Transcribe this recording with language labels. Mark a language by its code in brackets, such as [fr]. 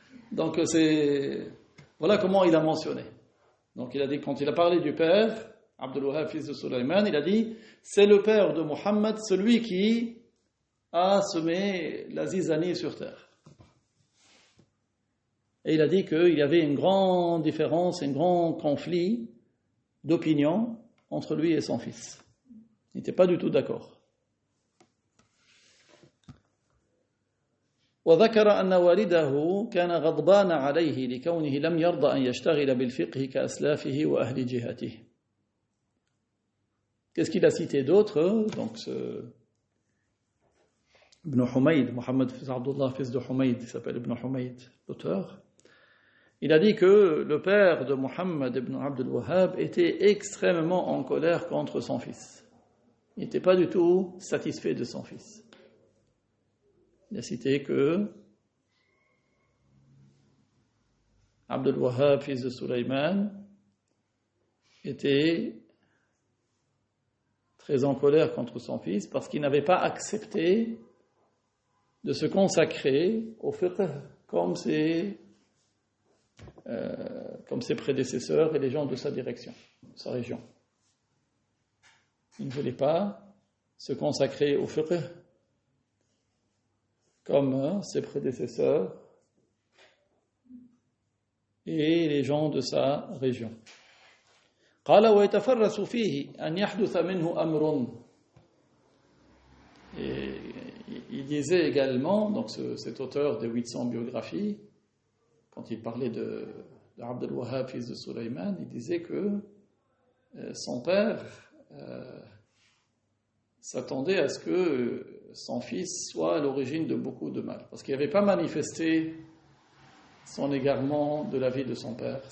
[fr] Donc voilà comment il a mentionné. Donc il a dit, quand il a parlé du père, Abdul Wahhab, fils de Sulaiman, il a dit, c'est le père de Mohammed, celui qui a semé la zizanie sur terre. Et il a dit qu'il y avait une grande différence, un grand conflit d'opinion entre lui et son fils. Il n'était pas du tout d'accord. [ar] وذكر أن والده كان غضبان عليه لكونه لم يرضى أن يشتغل بالفقه كأسلافه وأهل جهته. [fr] Qu'est-ce qu'il a cité d'autre? Donc Ibn Humayd, Mohammed fils Abdullah, fils de Humayd, il s'appelle Ibn Humayd, l'auteur. Il a dit que le père de Mohammed ibn Abdul Wahhab était extrêmement en colère contre son fils. Il n'était pas du tout satisfait de son fils. Il a cité que Abdul Wahhab, fils de Sulaiman, était très en colère contre son fils parce qu'il n'avait pas accepté de se consacrer au fiqh comme ses prédécesseurs et les gens de sa direction, de sa région. Il ne voulait pas se consacrer au fiqh comme ses prédécesseurs et les gens de sa région. [ar] قال ويتفرس فيه أن يحدث منه أمر. [fr] Et il disait également, donc cet auteur des 800 biographies, quand il parlait de Abdul Wahhab, fils de Sulaiman, il disait que son père s'attendait à ce que son fils soit à l'origine de beaucoup de mal, parce qu'il n'avait pas manifesté son égarement de la vie de son père.